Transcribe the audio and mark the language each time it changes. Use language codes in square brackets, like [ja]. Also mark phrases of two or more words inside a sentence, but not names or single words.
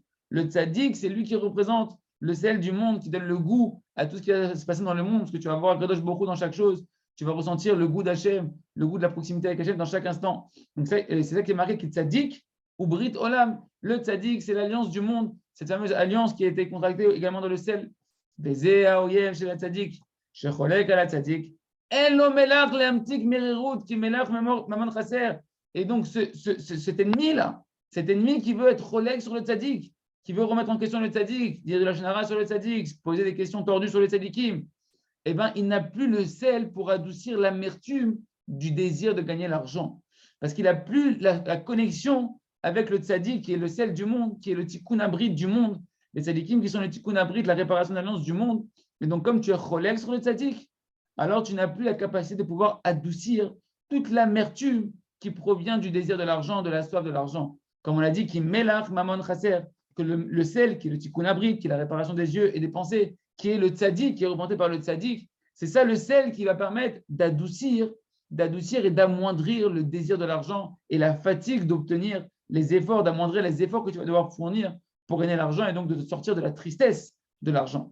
[fr] Le tzaddik, c'est lui qui représente le sel du monde, qui donne le goût à tout ce qui va se passer dans le monde, parce que tu vas voir [he] הקדוש ברוך הוא [fr] dans chaque chose, tu vas ressentir le goût d'Hachem, le goût de la proximité avec Hachem dans chaque instant. Donc c'est ça qui est marqué, qui est tzaddik ou [he] ברית עולם. [fr] Le tzaddik, c'est l'alliance du monde, cette fameuse alliance qui a été contractée également dans le sel. [he] בזה האויב של צדיק, שחולק על הצדיק, אין לו מלח להמתיק מרירות כי מלח ממון חסר. [fr] Et donc, cet ennemi-là, cet ennemi qui veut être relègue sur le tzaddik, qui veut remettre en question le tzaddik, dire de la shnara sur le tzaddik, poser des questions tordues sur le tzaddikim, eh ben, il n'a plus le sel pour adoucir l'amertume du désir de gagner l'argent. Parce qu'il n'a plus la connexion avec le tzaddik, qui est le sel du monde, qui est le [he] תיקון הברית [fr] du monde. Les tzaddikim qui sont le [he] תיקון הברית, [fr] la réparation de l'alliance du monde. Et donc, comme tu es cholel sur le tzaddik, alors tu n'as plus la capacité de pouvoir adoucir toute l'amertume qui provient du désir de l'argent, de la soif de l'argent. Comme on l'a dit, [he] כי מלח ממון חסר, [fr] que le sel, qui est le [he] תיקון הברית, [fr] qui est la réparation des yeux et des pensées, qui est le tzaddik, qui est représenté par le tzaddik, c'est ça le sel qui va permettre d'adoucir et d'amoindrir le désir de l'argent et la fatigue d'obtenir les efforts, d'amoindrir les efforts que tu vas devoir fournir pour gagner l'argent et donc de te sortir de la tristesse de l'argent.